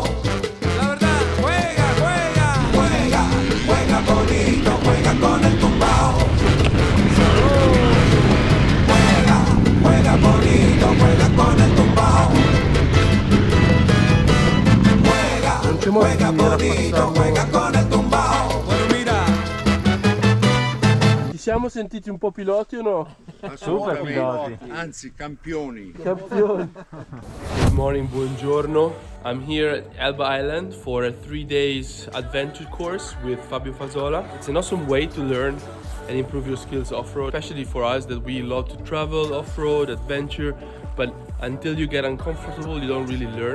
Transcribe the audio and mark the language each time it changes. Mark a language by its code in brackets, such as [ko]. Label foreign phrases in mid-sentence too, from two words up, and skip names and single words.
[es] La verdad, juega, juega, juega, juega bonito, juega con el tumbao. Juega, juega bonito, juega con el tumbao. Juega, juega bonito, juega con el tumbao. Bueno, mira. [it] Ci siamo sentiti un po' piloti o no? Super piloti. Anzi, campioni. Campioni. [en] Good morning, buongiorno. I'm here at Elba Island for a 3 days adventure course with Fabio Fasola. It's an awesome way to learn and improve your skills off-road, especially for us that we love to travel off-road, adventure, but until you get uncomfortable, you don't really learn.